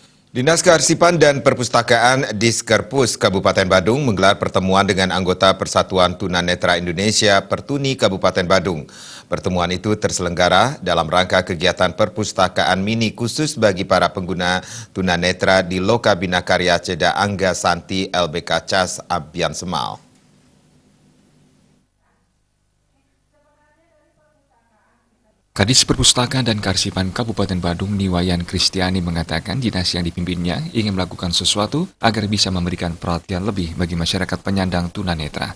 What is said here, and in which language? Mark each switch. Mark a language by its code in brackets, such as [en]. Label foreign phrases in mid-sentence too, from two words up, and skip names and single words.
[id] Dinas Kearsipan dan Perpustakaan Diskerpus Kabupaten Badung menggelar pertemuan dengan anggota Persatuan Tunanetra Indonesia Pertuni Kabupaten Badung. Pertemuan itu terselenggara dalam rangka kegiatan perpustakaan mini khusus bagi para pengguna tunanetra di Loka Bina Karya Ceda Angga Santi LBK CAS Abian Semal. Kadis Perpustakaan dan Kearsipan Kabupaten Badung Niwayan Kristiani mengatakan dinas yang dipimpinnya ingin melakukan sesuatu agar bisa memberikan perhatian lebih bagi masyarakat penyandang tunanetra.